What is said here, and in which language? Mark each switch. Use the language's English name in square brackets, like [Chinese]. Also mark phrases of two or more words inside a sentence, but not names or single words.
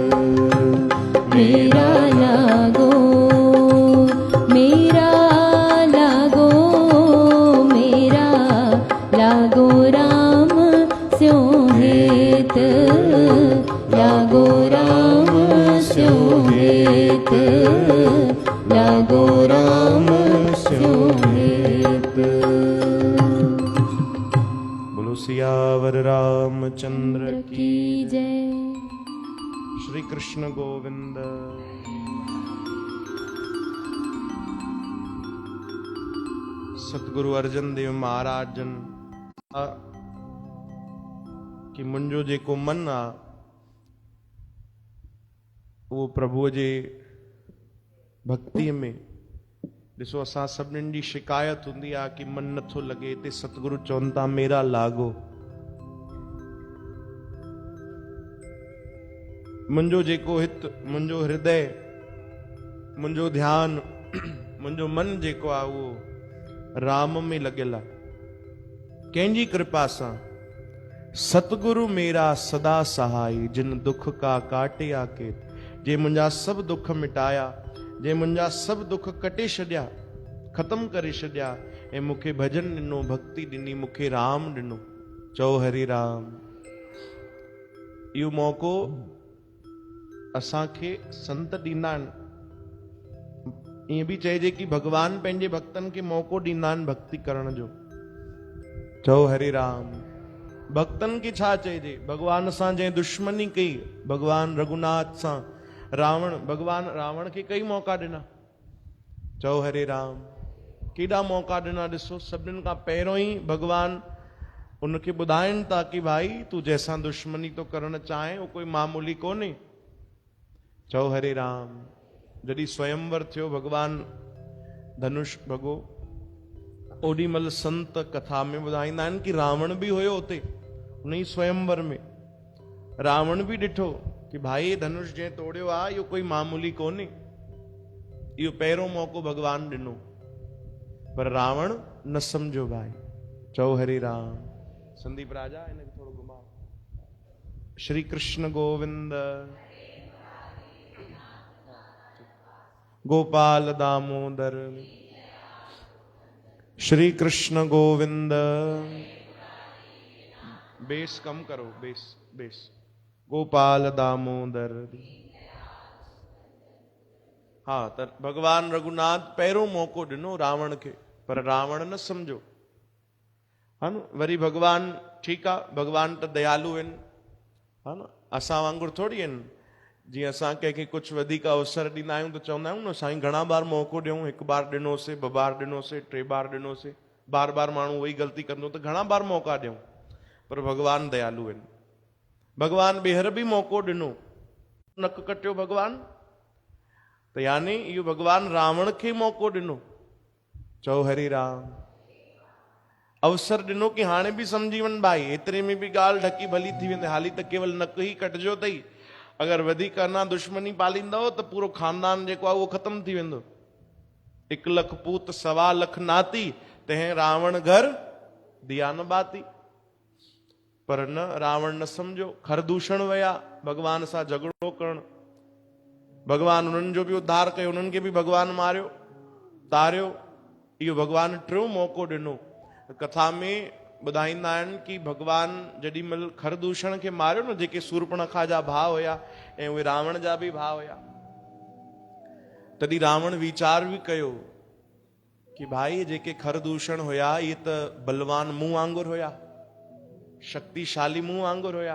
[Punjabi] ਮੇਰਾ ਲਾਗੋ ਮੇਰਾ ਲਾਗੋ ਮੇਰਾ ਲਾਗੋ ਰਾਮ ਸਿਉ ਹੇਤ ਲਾਗੋ ਰਾਮ ਸਿਉ ਹੇਤ ਲਾਗੋ ਰਾਮ ਸਿਉ ਹੇਤ [Hindi] बोलो सियावर रामचंद्र की की जय [Sindhi] श्री कृष्ण गोविंद सतगुरु अर्जन देव महाराज जन कि मुंहिंजो जेको मन आ वो प्रभुअ जे भक्तिअ में ॾिसो असां सभिनीनि जी शिकायत हूंदी आहे कि मन नथो लॻे हिते सतगुरु चवनि था [Punjabi] ਮੇਰਾ ਲਾਗੋ [Sindhi] मुंहिंजो जेको हित मुंहिंजो हृदय मुंहिंजो ध्यानु मुंहिंजो मन जेको आहे उहो राम में लॻियल आहे कंहिंजी कृपा सां [Punjabi] ਸਤਿਗੁਰੁ ਮੇਰਾ ਸਦਾ ਸਹਾਇ ਜਿਨਿ ਦੁਖ ਕਾ ਕਾਟੇ [Sindhi] आके जे मुंहिंजा सभु दुख मिटाया जे मुंहिंजा सभु दुख कटे छॾिया ख़तम करे छॾिया ऐं मूंखे भॼन ॾिनो भक्ति ॾिनी मूंखे राम ॾिनो चओ हरि राम इहो मौक़ो असांखे संत ॾींदा आहिनि ईअं बि चइजे कि भगवान पंहिंजे भक्तनि खे मौक़ो ॾींदा आहिनि भक्ति करण जो चओ हरि राम भक्तनि खे छा चइजे भगवान सां जंहिं दुश्मनी कई भगवान रघुनाथ सां भगवान रावण खे कई मौक़ा ॾिना चओ हरे राम केॾा मौक़ा ॾिना ॾिसो सभिनीनि खां पहिरियों ई भगवान उनखे ॿुधाइनि था कि भाई तूं जंहिंसां दुश्मनी तो करणु चाहे उहो कोई मामूली कोन्हे चओ हरे राम जॾहिं स्वयंवर थियो भगवान धनुष भगो ओॾी महिल संत कथा में ॿुधाईंदा आहिनि कि रावण बि हुयो उते उन ई स्वयंवर में रावण बि ॾिठो कि भाई धनुष जंहिं तोड़ियो आहे इहो कोई मामूली कोन्हे इहो पहिरियों मौक़ो भगवान ॾिनो पर रावण न सम्झो भाई चओ हरि राम संदीप राजा हिनखे थोरो घुमाओ श्री कृष्ण गोविंद गोपाल दामोदर श्री कृष्ण गोविंद बेस कम करो बेस गोपाल दामोदर हाँ त भगवान रघुनाथ पहिरियों मौक़ो ॾिनो रावण खे पर रावण न सम्झो हा न वरी भगवान ठीकु आहे भगवान त दयालु आहिनि हा न असां वांगुरु थोड़ी आहिनि। जीअं असां कंहिंखे कुझु वधीक अवसर ॾींदा आहियूं त चवंदा आहियूं न साईं घणा बार मौक़ो ॾियूं, हिकु बार ॾिनोसीं, ॿ बार ॾिनोसीं, 3 बार ॾिनोसीं, बार बार माण्हू उहा ई ग़लती कंदो त घणा बार मौक़ा ॾियूं। पर भॻवान दयालु आहिनि। भॻवान ॿीहर बि मौक़ो ॾिनो, नक कटियो भॻवान, त यानी इहो भॻवान रावण खे मौक़ो ॾिनो। चओ हरि राम। अवसर ॾिनो कि हाणे बि सम्झी वञ भाई, एतिरे में बि ॻाल्हि ढकी भली थी वेंदी, हाली त केवल नक ई कटिजो अथई, अगरि वधीक अञा दुश्मनी पालींदव त पूरो खानदान जेको आहे उहो ख़तमु थी वेंदो। [Hindi] 1 लख पूत 1.25 लख नाती, तंहिं रावण घर दिया न बाती। [Sindhi] पर न, रावण न सम्झो, खरदूषण विया भॻवान सां झगड़ो करण। भॻवान उन्हनि जो बि उद्धार कयो, उन्हनि खे बि भॻवान मारियो, तारियो। इहो भॻवान टियों मौक़ो ॾिनो। कथा में ॿुधाईंदा आहिनि कि भॻवान जॾहिं महिल खरदूषण खे मारियो न, जेके सूर्पणखा जा भाउ हुया ऐं उहे रावण जा बि भाउ हुया, तॾहिं रावण वीचार बि कयो कि भाई जेके खरदूषण हुया इहे त बलवान मूं वांगुरु हुया, शक्तिशाली मूं वांगुरु हुया।